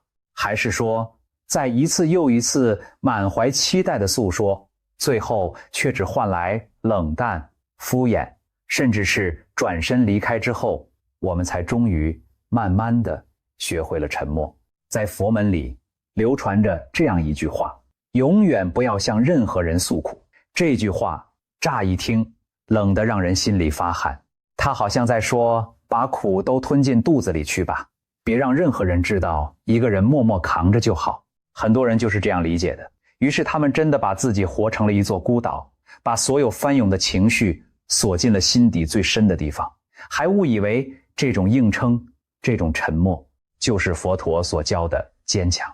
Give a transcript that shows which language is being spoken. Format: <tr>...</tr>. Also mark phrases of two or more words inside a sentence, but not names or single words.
<zh>還是說在一次又一次滿懷期待的訴說，最後卻只換來冷淡、敷衍，甚至是轉身離開之後，我們才終於慢慢地學會了沉默？在佛門裡流傳着這樣一句話，永遠不要向任何人訴苦。這句話乍一聽冷得讓人心裡發寒，他好像在說把苦都吞進肚子裡去吧，別讓任何人知道，一個人默默扛着就好。很多人就是這樣理解的，於是他們真的把自己活成了一座孤島，把所有翻湧的情緒鎖進了心底最深的地方，還誤以為這種硬撐，這種沉默就是佛陀所教的堅強。</zh>